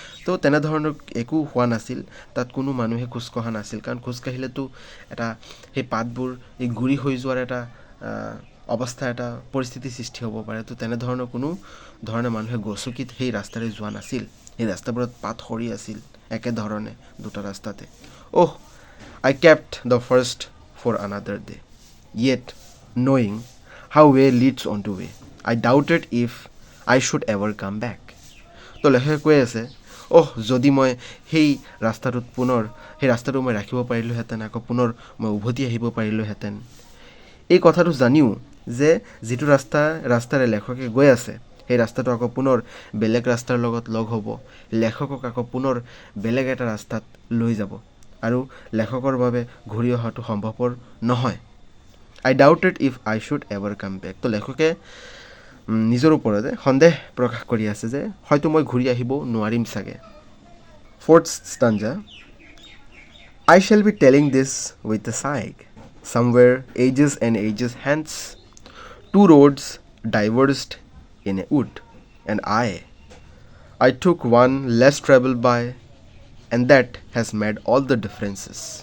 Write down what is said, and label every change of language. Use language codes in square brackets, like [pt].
[as] তো তেনেধৰণৰ একো হোৱা নাছিল, তাত কোনো মানুহে খোজকঢ়া নাছিল, কাৰণ খোজকাঢ়িলেতো এটা সেই পাতবোৰ এই গুৰি হৈ যোৱাৰ এটা অৱস্থা, এটা পৰিস্থিতি সৃষ্টি হ'ব পাৰে। তো তেনেধৰণৰ কোনো ধৰণে মানুহে গছকি সেই ৰাস্তাৰে যোৱা নাছিল, সেই ৰাস্তাবোৰত পাত সৰি আছিল একেধৰণে দুটা ৰাস্তাতে। [en] Oh, I kept the first for another day, yet knowing how way leads on to way, I doubted if I should ever come back. [as] তো লেখকে কৈ আছে যদি মই সেই ৰাস্তাটোত পুনৰ সেই ৰাস্তাটো মই ৰাখিব পাৰিলোহেঁতেন, আকৌ পুনৰ মই উভতি আহিব পাৰিলোহেঁতেন। এই কথাটো জানিও যে যিটো ৰাস্তাৰে লেখকে গৈ আছে, সেই ৰাস্তাটো আকৌ পুনৰ বেলেগ ৰাস্তাৰ লগত লগ হ'ব, লেখকক আকৌ পুনৰ বেলেগ এটা ৰাস্তাত লৈ যাব, আৰু লেখকৰ বাবে ঘূৰি অহাটো সম্ভৱপৰ নহয়। [en] I doubted if I should ever come back. [as] তো লেখকে নিজৰ ওপৰতে সন্দেহ প্ৰকাশ কৰি আছে যে হয়তো মই ঘূৰি আহিব নোৱাৰিম চাগে। [en] 4th stanza. I shall be telling this with a sigh. Somewhere ages and ages hence, two roads diverged in a wood, and I took one less traveled by, and that has made all the differences.